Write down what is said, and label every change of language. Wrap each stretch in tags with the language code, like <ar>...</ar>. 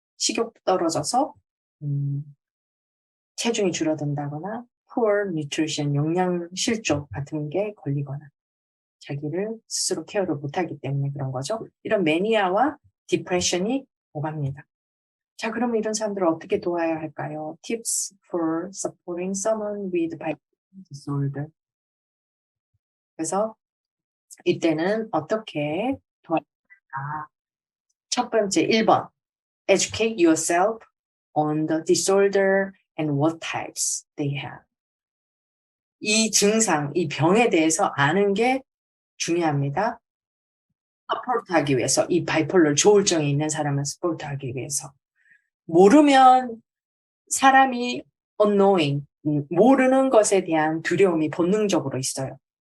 <ko>식욕도 떨어져서 체중이 줄어든다거나</ko> <en>poor nutrition,</en> <ko>영양 실조 같은 게 걸리거나 자기를 스스로 케어를 못하기 때문에 그런 거죠. 이런 매니아와 디프레션이 오갑니다. 자, 그러면 이런 사람들을 어떻게 도와야 할까요?</ko> <en>Tips for supporting someone with bipolar disorder.</en> <ko>그래서 이때는 어떻게 도와야 할까? 첫 번째, 1번.</ko> <en>Educate yourself on the disorder and what types they have.</en> <ko>이 증상, 이 병에 대해서 아는 게 중요합니다. 서포트하기 위해서, 이 바이폴러 조울증이 있는 사람은 서포트하기 위해서. 모르면 사람이 unknowing, 모르는 것에 대한 두려움이 본능적으로 있어요.</ko>